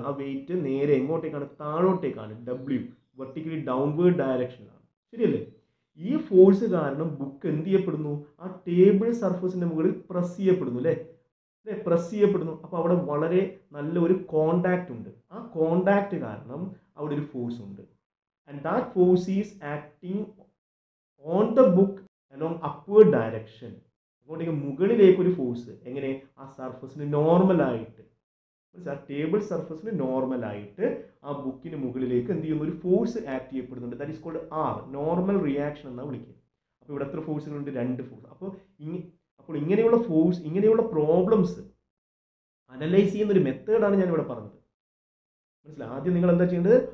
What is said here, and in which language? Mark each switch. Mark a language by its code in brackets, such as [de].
[ml] ആ വെയിറ്റ് നേരെ എങ്ങോട്ടേക്കാണ്? താഴോട്ടേക്കാണ്. W vertically downward ഡയറക്ഷനിലാണ്. ശരിയല്ലേ? ഈ ഫോഴ്സ് കാരണം ബുക്ക് എന്ത് ചെയ്യപ്പെടുന്നു? ആ ടേബിൾ സർഫസിന്റെ മുകളിൽ പ്രസ് ചെയ്യപ്പെടുന്നു. അല്ലേ? പ്രസ് ചെയ്യപ്പെടുന്നു. അപ്പോൾ അവിടെ വളരെ നല്ലൊരു കോണ്ടാക്ട് ഉണ്ട്. ആ കോണ്ടാക്ട് കാരണം അവിടെ ഒരു ഫോഴ്സ് ഉണ്ട്. [en] And that force is acting on the book along upward direction. [ml] അങ്ങോട്ടേക്ക് മുകളിലേക്ക് ഒരു ഫോഴ്സ്. എങ്ങനെ? ആ സർഫസിന് നോർമലായിട്ട്, ആ ടേബിൾ സർഫസിന് നോർമലായിട്ട് ആ ബുക്കിന് മുകളിലേക്ക് എന്ത് ചെയ്യുന്നു? ഒരു ഫോഴ്സ് ആക്ട് ചെയ്യപ്പെടുന്നുണ്ട്. [en] that is called R, [ml] normal reaction എന്നാണ് വിളിക്കുക. അപ്പോൾ ഇവിടെ എത്ര ഫോഴ്സുകളുണ്ട്? 2 ഫോഴ്സ്. അപ്പോൾ ഇങ്ങനെയുള്ള ഫോഴ്സ്, ഇങ്ങനെയുള്ള പ്രോബ്ലംസ് അനലൈസ് ചെയ്യുന്ന ഒരു മെത്തേഡാണ് ഞാൻ ഇവിടെ പറഞ്ഞത്. മനസ്സിലായി? ആദ്യം നിങ്ങൾ എന്താ ചെയ്യേണ്ടത്?